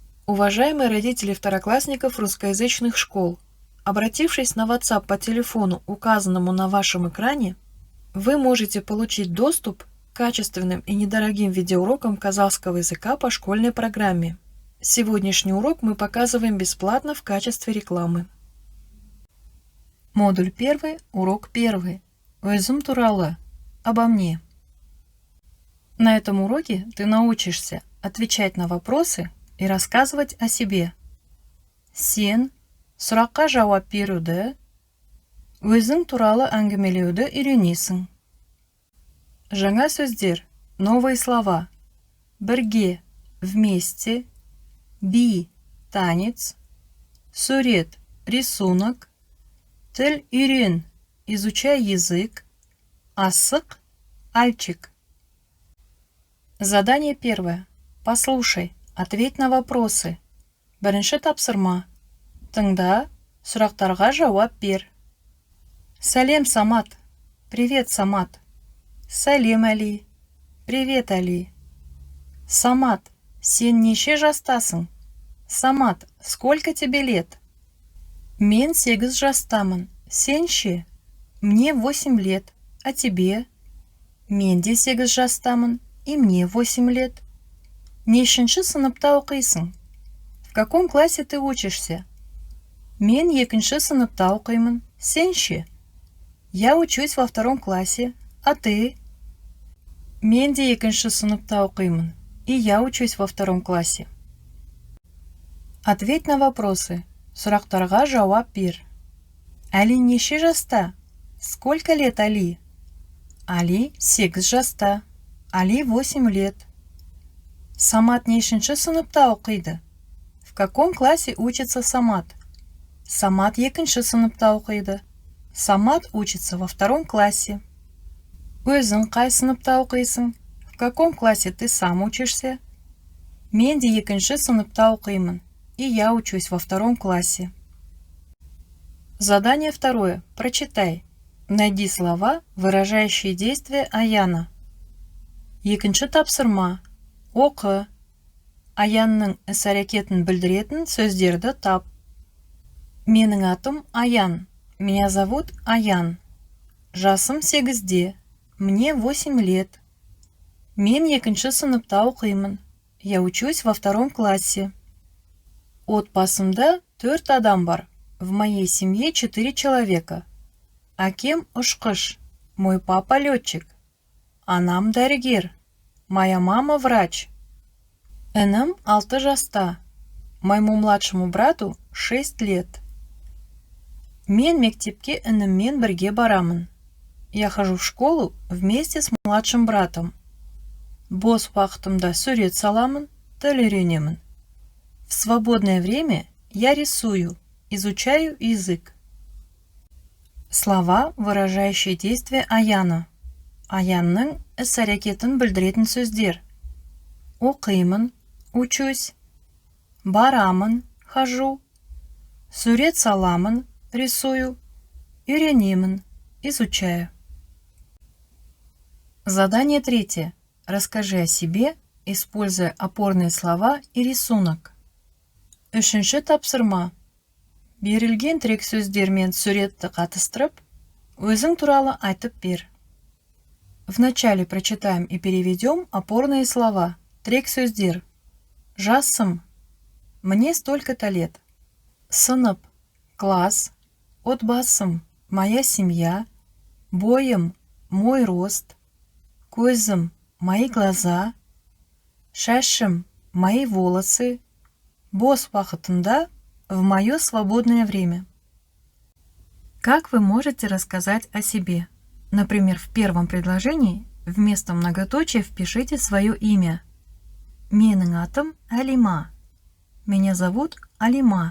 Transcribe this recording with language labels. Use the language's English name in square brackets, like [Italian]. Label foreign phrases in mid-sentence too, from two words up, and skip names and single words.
[Russian] Уважаемые родители второклассников русскоязычных школ, обратившись на WhatsApp по телефону, указанному на вашем экране, вы можете получить доступ к качественным и недорогим видеоурокам казахского языка по школьной программе. Сегодняшний урок мы показываем бесплатно в качестве рекламы. Модуль 1, урок 1. [Kazakh] Өзім туралы. [Russian] Обо мне. На этом уроке ты научишься отвечать на вопросы и рассказывать о себе. [Kazakh] Сен сұраққа жауап беруді, өзің туралы әңгімелеуді үйренесің. Жаңа сөздер, [Russian] новые слова. [Kazakh] Бірге, вместе, би, танец, сурет, рисунок, тіл үйрен, [Russian] изучай язык, асық, альчик. Задание 1. Послушай, ответь на вопросы. [Kazakh] Бірінші тапсырма. Тыңда, сұрақтарға жауап бер. Сәлем, Самат. [Russian] Привет, Самат. [Kazakh] Сәлем, Али. [Russian] Привет, Али. [Kazakh] Самат, сен неше жастасың? [Russian] Самат, сколько тебе лет? [Kazakh] Мен 8 жастамын. Сен ше? [Russian] Мне 8 лет. А тебе? [Kazakh] Мен де 8 жастамын. [Russian] И мне 8 лет. [Kazakh] Нешінші сыныпта оқисың? [Russian] В каком классе ты учишься? [Kazakh] Мен 2-ші сыныпта оқимын. Сен ше? [Russian] Я учусь во 2 классе. А ты? [Kazakh] Мен де 2-ші сыныпта оқимын. [Russian] И я учусь во 2 классе. Ответь на вопросы. [Kazakh] Сұрақтарға жауап бер. Али неше жаста? [Russian] Сколько лет Али? [Kazakh] Али 8 жаста. [Russian] Али 8 лет. [Kazakh] Самат нешінші сыныпта оқиды? [Russian] В каком классе учится Самат? [Kazakh] Самат 2-ші сыныпта оқиды. [Russian] Самат учится во 2 классе. [Kazakh] Өзің қай сыныпта оқисың? [Russian] В каком классе ты сам учишься? [Kazakh] Мен де 2-ші сыныпта оқимын. [Russian] И я учусь во 2 классе. Задание 2. Прочитай. Найди слова, выражающие действие Аяна. [Kazakh] 2-ші тапсырма. Оқы. Аянның іс-әрекетін білдіретін сөздерді тап. Менің атым Аян. [Russian] Меня зовут Аян. [Kazakh] Жасым 8-де. [Russian] Мне 8 лет. [Kazakh] Мен 2-ші сыныпта оқимын. [Russian] Я учусь во 2 классе. [Kazakh] Отбасымда 4 адам бар. [Russian] В моей семье 4 человека. [Kazakh] Әкем ұшқыш. [Russian] Мой папа летчик. [Kazakh] Анам дәрігер. [Russian] Моя мама врач. [Kazakh] Інім 6 жаста. [Russian] Моему младшему брату 6 лет. [Kazakh] Мен мектепке ініммен бірге барамын. [Russian] Я хожу в школу вместе с младшим братом. [Kazakh] Бос уақытымда сурет саламын, тіл үйренемін. [Russian] В свободное время я рисую, изучаю язык. Слова, выражающие действие Аяна. [Kazakh] Аянның іс-әрекетін білдіретін сөздер. Оқимын, учусь. Барамын, хожу. Сурет саламын, рисую. Үйренемін, [Russian] изучаю. Задание 3. Расскажи о себе, используя опорные слова и рисунок. [Kazakh] 3-ші тапсырма. Берілген тірек сөздермен суретті қатыстырып, өзің туралы айтып бер. [Russian] Вначале прочитаем и переведем опорные слова. [Kazakh] Тірек сөздер. Жасым. [Russian] Мне столько-то лет. [Kazakh] Сынып. Класс. Отбасым. [Russian] Моя семья. Бойым. Мой рост. [Kazakh] Көзім. [Russian] Мои глаза. [Kazakh] Шашым. [Russian] Мои волосы. [Kazakh] Бос уақытымда. [Russian] В мое свободное время. Как вы можете рассказать о себе? Например, в первом предложении вместо многоточия впишите свое имя. [Kazakh] Менің атым Алима. [Russian] Меня зовут Алима.